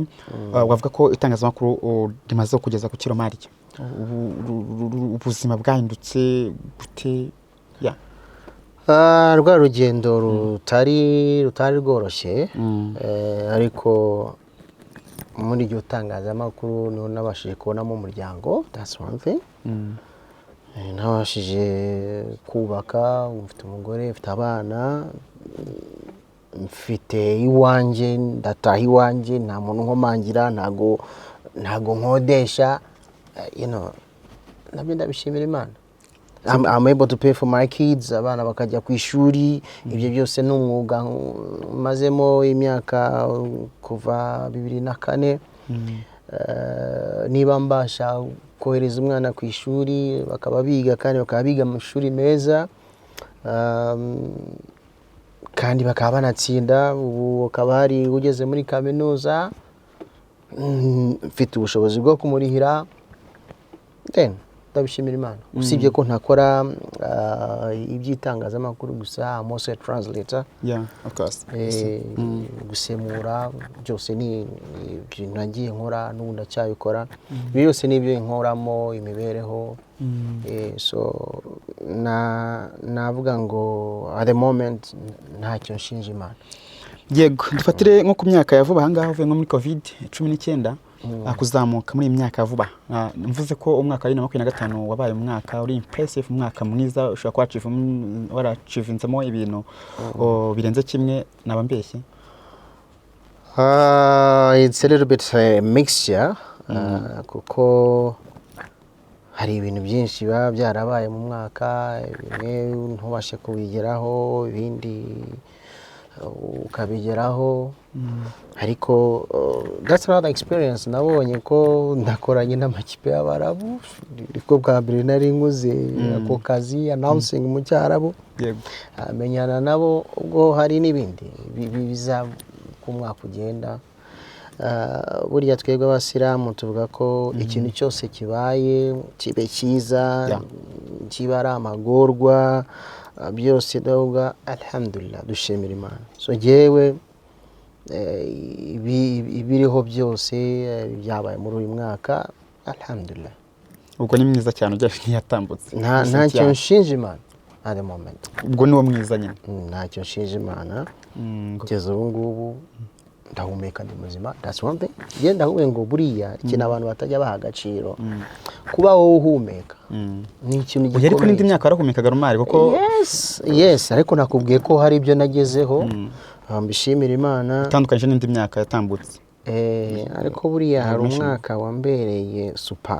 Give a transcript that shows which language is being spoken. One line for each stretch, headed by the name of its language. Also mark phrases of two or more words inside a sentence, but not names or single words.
Kinyarwanda: Wavuga ko itangazamakuru rimaze kugeza ku Romario ubuzima bwahindutse gute? rwa rugendo rutari rworoshye, ariko muri iryo tangazamakuru niho nabashije kubonamo umuryango.
English: That's one thing.
Kinyarwanda: Nabashije kubaka, mfite umugore, mfite abana, mfite iwanjye, ndataha iwanjye, nta muntu nkomangira, ntago nkodesha, nabyo ndabishimira Imana.
English: I'm able to pay for my kids,
Kinyarwanda: abana bakajya ku ishuri. Ibyo byose ni umwuga mazemo imyaka kuva 2004. Niba mbasha kohereza umwana ku ishuri bakaba biga, kandi bakaba biga mu mashuri meza, kandi bakaba banatsinda, ubu akaba hari ugeze muri kaminuza, mfite ubushobozi bwo kumurihira, then ndabishimira Imana. Usibye ko ntakora iby'itangazamakuru gusa,
English: I'm also a translator. Yeah, of course.
Kinyarwanda: Gusemura byose ni ibintu nagiye nkora, n'ubu ndacyabikora. Ibyo byose ni ibyo nkoramo imibereho. So navuga ngo
English: at the moment
Kinyarwanda: ntacyo nshinja Imana. Yego, dufatire nko ku myaka ya vuba ahangaha uvuye nko muri COVID-19 kuzamuka muri imyaka vuba. Mvuze ko umwaka wa 2025 wabaye umwaka uri impressive, umwaka mwiza, ushobora kwa warachivinzemo ibintu birenze kimwe, naba mbeshye.
English: It's a little bit mixture,
Kinyarwanda: kuko hari ibintu byinshi biba byarabaye mu mwaka, bimwe ntubashe kubigeraho, ibindi ukabigeraho.
English: Ariko that's another experience.
Kinyarwanda: Nabonye ko ndakoranye n'amakipe y'Abarabu, niko bwa mbere nari nkuze ako kazi, announcing mu Cyarabu. Yego, menyana nabo, ubwo hari n'ibindi biza ku mwaka ugenda. Burya twebwe abasilamu tuvuga ko ikintu cyose kibaye kibe cyiza, kiba ari amagorwa, byose ndavuga alhamdulillah, dushimira Imana. So jewe ibiriho byose byabaye muri uyu mwaka, alhamdulillah. ubwo ni mwiza cyane ujya yatambutse. Ntacyo nshinja Imana
English: at the moment.
Kinyarwanda: Ubwo niwo mwiza nyine. Ntacyo nshinja Imana. Kugeza ubu ngubu ndahumeka, ndi muzima.
English: That's one thing.
Kinyarwanda: Je ndahubwe ngo buriya ikintu abantu batajya baha agaciro, kuba wowe uhumeka ni ikintu gikomeye. Ariko n'indi myaka warahumekaga rumari kuko yes, ariko nakubwiye ko hari ibyo nagezeho, mbishimira Imana. Tandukanye n'indi myaka yatambutse. Ariko buriya hari umwaka wambereye superb.